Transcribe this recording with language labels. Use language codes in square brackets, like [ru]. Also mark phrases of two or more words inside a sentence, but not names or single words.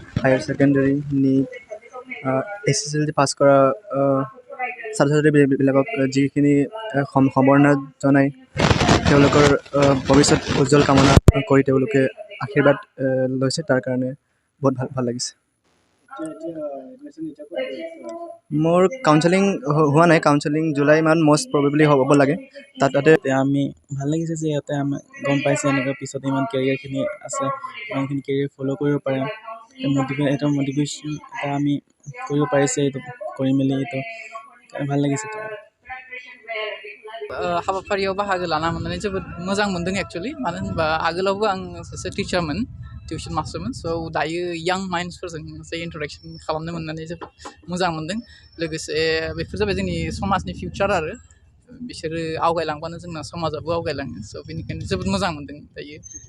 [en] higher secondary NEET HSLC pass [as] কৰা ছাত্ৰ ছাত্ৰীবিলাকক যিখিনি সম্বৰ্ধনা জনাই তেওঁলোকৰ ভৱিষ্যত উজ্জ্বল কামনা কৰি তেওঁলোকে আশীৰ্বাদ লৈছে তাৰ কাৰণে বহুত ভাল লাগিছে মোৰ কাউন্সেলিং হোৱা নাই কাউন্সেলিং জুলাই মান [en] most probably [as] হ'ব লাগে তাতে আমি ভাল লাগিছে যে ইয়াতে আমি গম পাইছে এনেকুৱা পিছত ইমান কেৰিয়াৰখিনি আছে ইমানখিনি [en] career follow' [as] কৰিব পাৰে এটা মটিভেশ্যন এটা আমি কৰিব পাৰিছে এইটো কৰি মেলি এইটো ভাল লাগিছে [brx] हाबाफारियाव बाहागो लाना मोननानै जोबोद मोजां मोनदों एक्चुअलि मानो होनबा आगोलावबो आं सासे टिचारमोन [en] tuition master [brx] स' दायो यां माइन्डसफोरजों मोनसे इन्ट्रडाक्सन खालामनो मोननानै जोबोद मोजां मोनदों लोगोसे बेफोर जाबाय जोंनि समाजनि फिउचार आरो बिसोरो आवगायलांबानो जोंना समाजाबो आवगायलाङो स' बेनिखायनो जोबोद मोजां मोनदों दायो